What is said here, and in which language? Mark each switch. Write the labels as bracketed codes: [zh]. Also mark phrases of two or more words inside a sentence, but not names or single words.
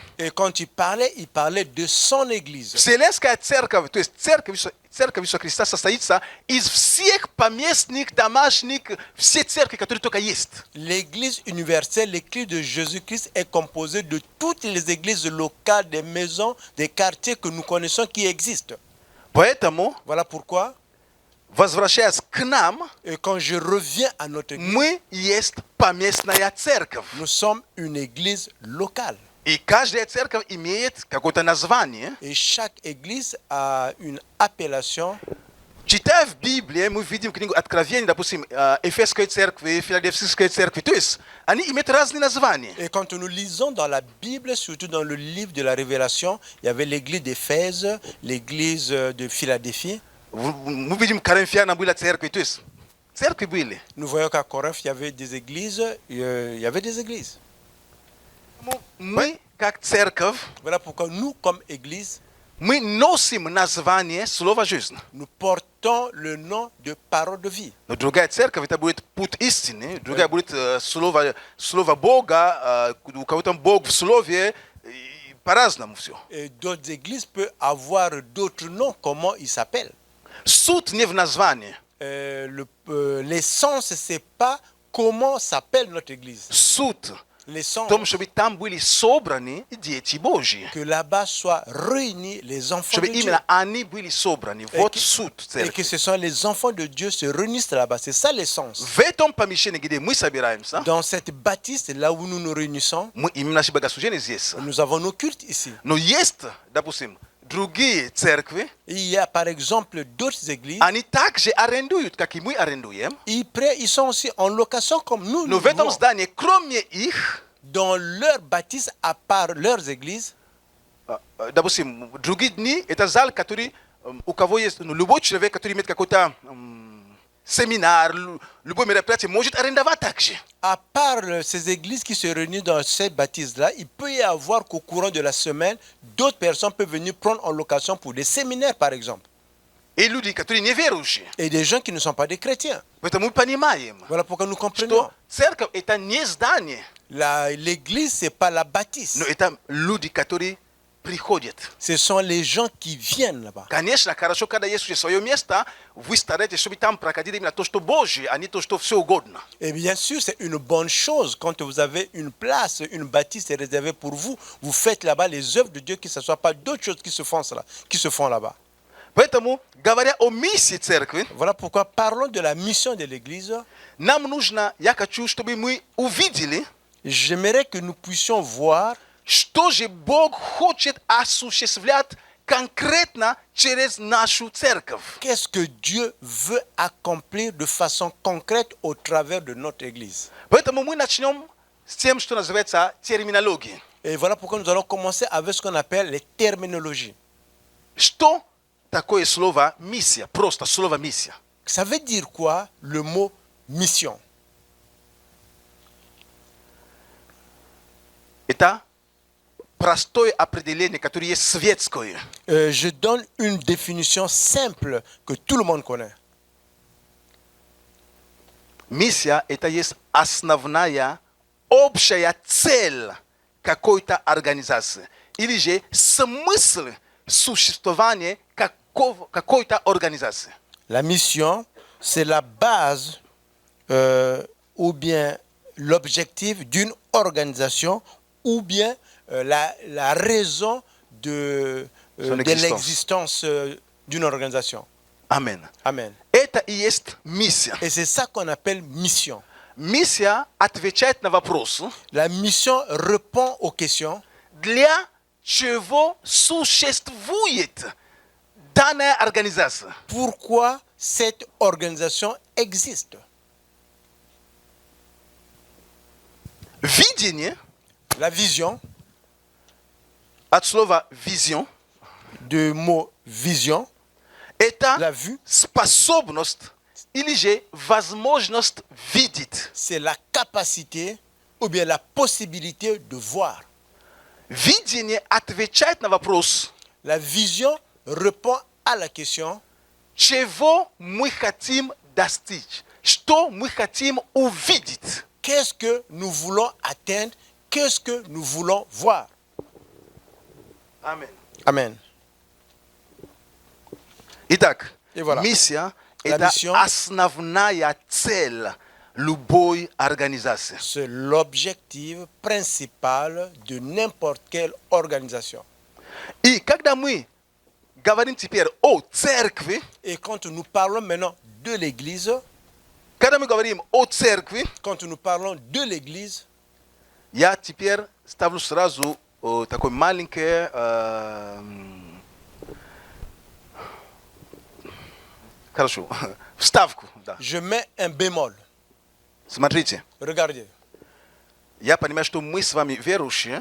[fr] Et quand il parlait de son église. [ru] Вселенская церковь, то есть церковь Иисуса Христа состоится из всех поместных, домашних, все церкви, которые только есть. [fr] L'église universelle, l'église de Jésus-Christ est composée de toutes les églises locales, des maisons, des quartiers que nous connaissons qui existent. [ru] Поэтому, [fr] Voilà pourquoi, [ru] возвращаясь к нам, [fr] et quand je reviens à notre église, [ru] мы есть поместная церковь. [fr] nous sommes une église locale. [ru] И каждая церковь имеет какое-то название. [fr] Et chaque église a une appellation. [ru] Читая в Библии, мы видим книгу Откровения, допустим, Эфесской церкви, Филадельфийской церкви. То есть они имеют разные названия. [fr] Et quand nous lisons dans la Bible, surtout dans le livre de la Révélation, il y avait l'église d'Éphèse, l'église de Philadelphie. [ru] Мы видим, Коринфянам была церковь. То есть церкви были. [fr] Nous voyons qu'à Corinthe, il y avait des églises. Il y avait des églises. [ru] Мы, как церковь, [fr] Voilà pourquoi nous, comme église, [ru] мы носим название Слова жизни. [fr] nous portons le nom de parole de vie. [ru] Но другая церковь, это будет путь истины, другая будет слово Бога, у кого-то Бог в слове, и по-разному все. [fr] Et d'autres églises peuvent avoir d'autres noms, comment ils s'appellent. [ru] Суть не в названии. [fr] L'essence, ce n'est pas comment s'appelle notre église. [ru] Суть в [fr] L'essence, [ru] том, чтобы там были собраны дети Божьи. [fr] que là-bas soient réunis les enfants [ru] Чтобы [fr] de Dieu. [ru] именно они были собраны. Вот суть [fr] Et que [ru] церкви. [fr] ce sont les enfants de Dieu se réunissent là-bas. C'est ça l'essence. [ru] В этом помещении, где мы собираемся, [fr] Dans cette bâtisse, là où nous nous réunissons, [ru] мы имеем наши богослужения здесь. [fr] nous avons nos cultes ici. [ru] Но есть, допустим, другие церкви, [fr] Et il y a par exemple d'autres églises. [ru] они также арендуют, как и мы арендуем. [fr] Ils sont aussi en location comme nous. [ru] Но [fr] nous [ru] в этом [fr] louons. [ru] здании, кроме их, [fr] Dans leur bâtisse, à part leurs églises, [ru] Допустим, другие дни это зал, который у кого есть любой человек, который имеет какой-то séminaire, любое мероприятие, может арендовать также. [fr] À part ces églises qui se réunissent dans ces baptises-là, il peut y avoir qu'au courant de la semaine, d'autres personnes peuvent venir prendre en location pour des séminaires, par exemple. [ru] И люди, которые неверующие. [fr] Et des gens qui ne sont pas des chrétiens. [ru] Поэтому мы понимаем, [fr] Voilà pourquoi nous comprenons. [ru] что церковь это не здание, [fr] L'église, ce n'est pas la bâtisse. [ru] но это люди, которые приходят. [fr] Ce sont les gens qui viennent là-bas. [ru] Конечно, хорошо, когда есть уже свое место, вы стараетесь, чтобы там проходили именно то, что Божье, а не то, что все угодно. [fr] Et bien sûr, c'est une bonne chose. Quand vous avez une place, une bâtisse est réservée pour vous, vous faites là-bas les œuvres de Dieu, que ce ne soit pas d'autres choses qui se font là-bas. [ru] Поэтому, говоря о миссии церкви, [fr] Voilà pourquoi parlons de la mission de l'Église. [ru] нам нужно, я хочу, чтобы мы увидели, [fr] J'aimerais que nous puissions voir [ru] что же Бог хочет осуществлять конкретно через нашу церковь. [fr] qu'est-ce que Dieu veut accomplir de façon concrète au travers de notre Église. [ru] Поэтому мы начнем с тем, что называется терминологией. [fr] Et voilà pourquoi nous allons commencer avec ce qu'on appelle les terminologies. [ru] Что такое слово миссия? Просто слово миссия. [fr] Ça veut dire quoi le mot mission? [ru] Это простое определение, которое есть светское. [fr] Je donne une définition simple que tout le monde connaît. [ru] Миссия – это есть основная, общая цель какой-то организации. Или же смысл существования какой-то организации. [fr] La mission, c'est la base ou bien l'objectif d'une organisation ou bien la raison de l'existence d'une organisation. Amen. Amen. [ru] Это и есть миссия. [fr] Et c'est ça qu'on appelle mission. [ru] Миссия отвечает на вопросы, [fr] La mission répond aux questions. [ru] для чего существует данная организация. [fr] Pourquoi cette organisation existe? [ru] Видение, [fr] La vision, [ru] от слова vision, [fr] du mot vision, [ru] это [fr] la vue, [ru] способность или же возможность видеть. [fr] c'est la capacité ou bien la possibilité de voir. [ru] Видение отвечает на вопрос, [fr] La vision répond à la question [ru] чего мы хотим достичь, что мы хотим увидеть. [fr] qu'est-ce que nous voulons atteindre, qu'est-ce que nous voulons voir. Amen. Amen. [ru] Итак, И voilà. миссия – [fr] La [ru] это [fr] mission. [ru] основная цель любой организации. [fr] C'est l'objectif principal de n'importe quelle organisation. [ru] И когда мы говорим теперь о церкви, [fr] Et quand nous parlons maintenant de l'Église, [ru] когда мы говорим о церкви, [fr] quand nous parlons de l'Église, [ru] я теперь ставлю сразу такой маленький хорошо, вставку. Да. [fr] je mets un bémol. [ru] Смотрите, [fr] Regardez, [ru] я понимаю, что мы с вами верующие,